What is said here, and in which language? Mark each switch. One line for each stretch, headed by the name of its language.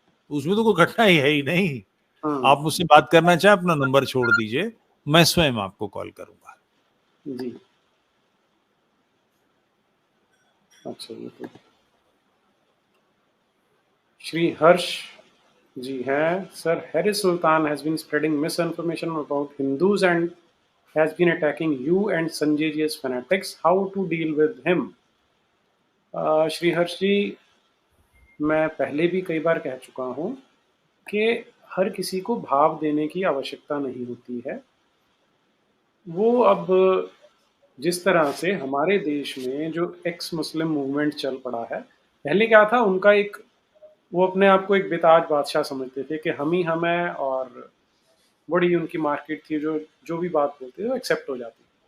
Hindi: उसमें तो कोई घटना ही है ही नहीं। आप मुझसे बात करना चाहें, अपना नंबर छोड़ दीजिए, मैं स्वयं आपको कॉल करूंगा। जी। अच्छा, ये तो श्री हर्ष जी हैं।
English: Sir, Harris Sultan has been spreading misinformation about Hindus and has been attacking you and Sanjay ji as fanatics. How to deal with him?
Hindi: Shri Harsh जी, मैं पहले भी कई बार कह चुका हूँ कि हर किसी को भाव देने की आवश्यकता नहीं होती है। वो अब जिस तरह से हमारे देश में जो एक्स मुस्लिम मूवमेंट चल पड़ा है, पहले क्या था, उनका एक, वो अपने आप को एक बेताज बादशाह समझते थे कि हम ही हम हैं, और बड़ी उनकी मार्केट थी, जो जो भी बात बोलते थे वो एक्सेप्ट हो जाती।